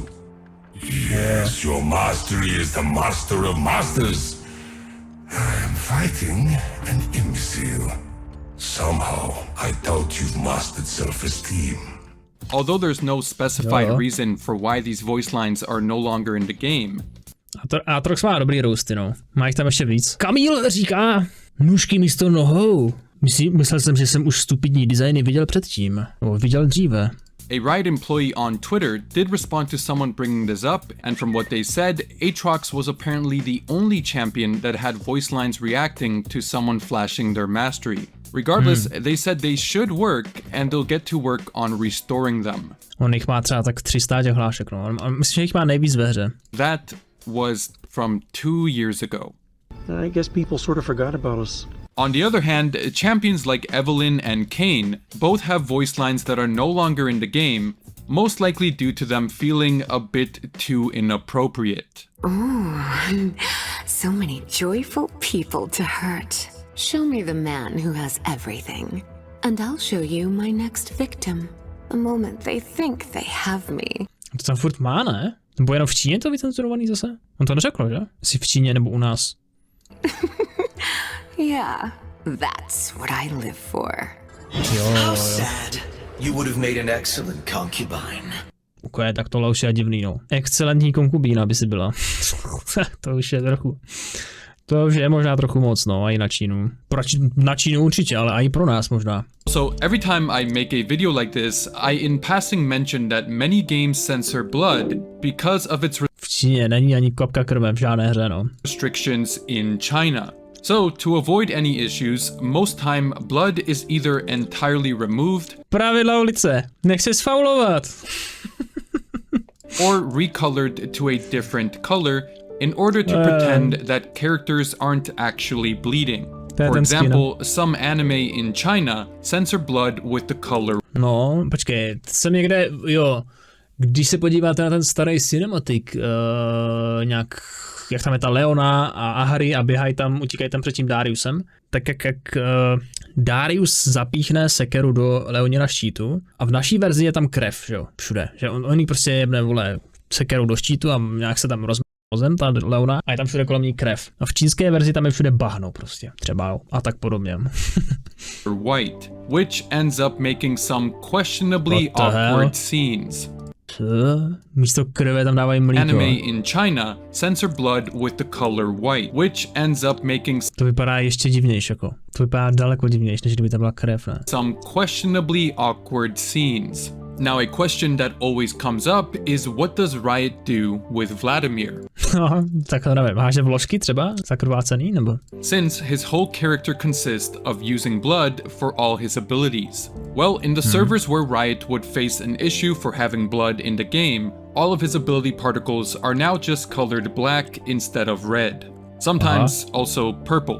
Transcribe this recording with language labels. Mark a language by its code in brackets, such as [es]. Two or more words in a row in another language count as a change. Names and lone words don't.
[en] Yes, your mastery is the master of masters. I am fighting an imbecile. Somehow, I doubt you've mastered self-esteem. Although there's no specified reason for why these voice lines are no longer in the game. [cs] Aatrox má dobrý roasty, no. Má jich tam ještě víc. Kamil říká, nůžky místo nohou. Myslel jsem, že jsem už stupidní designy viděl předtím. Viděl dříve. [en] A Riot employee on Twitter did respond to someone bringing this up, and from what they said, Aatrox was apparently the only champion that had voice lines reacting to someone flashing their mastery. Regardless, they said they should work, and they'll get to work on restoring them. [cs] On jich má třeba tak 300 těch hlášek, no. Myslím, že jich má nejvíc ve hře. [en] That was from 2 years ago. I guess people sort of forgot about us. On the other hand, champions like Evelynn and Kayn both have voice lines that are no longer in the game, most likely due to them feeling a bit too inappropriate. Ooh, so many joyful people to hurt. Show me the man who has everything, and I'll show you my next victim. The moment they think they have me. [cs] To tam furt má, ne? Nebo jenom v Číně to vycenzurovaný zase? On to neřekl, že? Jestli v Číně nebo u nás. [en] Yeah, that's what I live for. How sad. You would have made an excellent concubine. [cs] Okay, tak tohle už je divný, no. Excelentní konkubína by si byla. To už je trochu... To už je možná trochu moc, no, a i na Čínu. Na Čínu určitě, ale i pro nás možná. [en] So every time I make a video like this, I in passing mention that many games censor blood because of its [cs] v Číně není ani kapka krve v žádné hře, no. [en] Restrictions in China. So to avoid any issues, most time blood is either entirely removed. [cs] Pravidla ulice, nech se sfaulovat. [en] Or recolored to a different color in order to pretend that characters aren't actually bleeding. For example, some anime in China censor blood with the color. [cs] No, počkej, jsem někde, jo, když se podíváte na ten starý cinematik, nějak, jak tam je ta Leona a Ahari a běhají tam, utíkají tam před tím Dariusem, tak jak Darius zapíchne sekeru do Leonina štítu a v naší verzi je tam krev, že jo, všude, že on jí prostě jebne, vole, sekeru do štítu a nějak se tam zem, ta leona, a je tam všude kolem ní krev. A v čínské verzi tam je všude bahno prostě, třeba, jo, a tak podobně. [en] White, which ends up making some questionably awkward scenes. [cs] Co? Místo krve tam dávají mlíko. [en] Anime in China censor blood with the color white, which ends up making [cs] To vypadá ještě divnější, jako. To vypadá daleko divnější, než kdyby tam byla krev, ne? [en] some questionably awkward scenes. Now a question that always comes up is what does Riot do with Vladimir? [cs] No, tak to nevím, háže vložky třeba? Zakrvácený, nebo? [en] Since his whole character consists of using blood for all his abilities. Well, in the servers where Riot would face an issue for having blood in the game, all of his ability particles are now just colored black instead of red. Sometimes also purple.